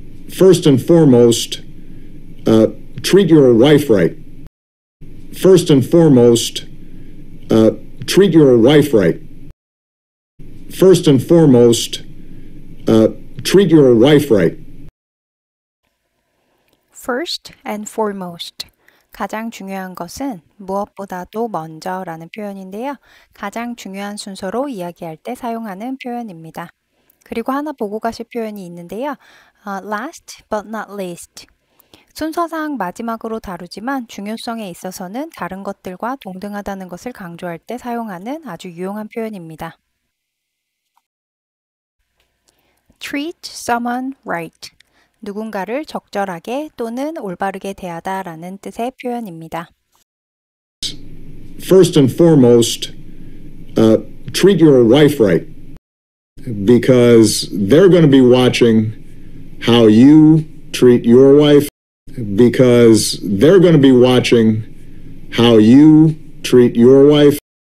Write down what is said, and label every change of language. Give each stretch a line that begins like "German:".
English: First and foremost, treat your wife right. First and foremost, treat your wife right. First and foremost, treat your wife right. First and foremost.
Korean: 가장 중요한 것은 무엇보다도 먼저라는 표현인데요. 가장 중요한 순서로 이야기할 때 사용하는 표현입니다. 그리고 하나 보고 가실 표현이 있는데요.
English: Last but not least.
Korean: 순서상 마지막으로 다루지만 중요성에 있어서는 다른 것들과 동등하다는 것을 강조할 때 사용하는 아주 유용한 표현입니다.
English: Treat someone right.
Korean: 누군가를 적절하게 또는 올바르게 대하다라는 뜻의 표현입니다.
English: First and foremost, treat your wife right, because they're going to be watching how you treat your wife, because they're going to be watching how you treat your wife,